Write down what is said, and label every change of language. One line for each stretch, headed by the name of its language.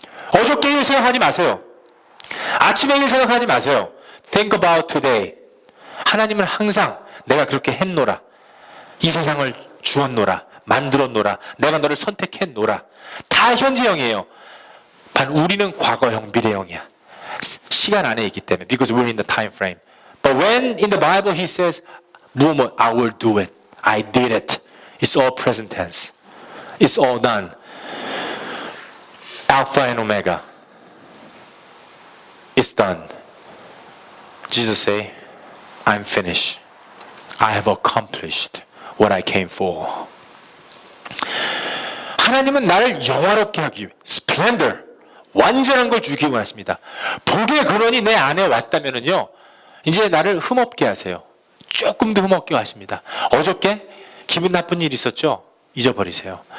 Korean: 어저께 일 생각하지 마세요. 아침에 일 생각하지 마세요.
English: Think about today.
Korean: 하나님은 항상 내가 그렇게 했노라. 이 세상을 주었노라. 만들었노라. 내가 너를 선택했노라. 다 현재형이에요. 반 우리는 과거형, 미래형이야. 시간 안에 있기 때문에
English: because we're in the time frame. But when in the Bible he says, I will do it. I did it. It's all present tense. It's all done. Alpha and Omega. It's done. Jesus say, I'm finished. I have accomplished what I came for.
Korean: 하나님은 나를 영화롭게 하기 위해 splendor, 완전한 걸 주기 원하십니다. 복의 근원이 내 안에 왔다면은요, 이제 나를 흠없게 하세요. 조금도 흠없게 하십니다. 어저께 기분 나쁜 일 있었죠? 잊어버리세요.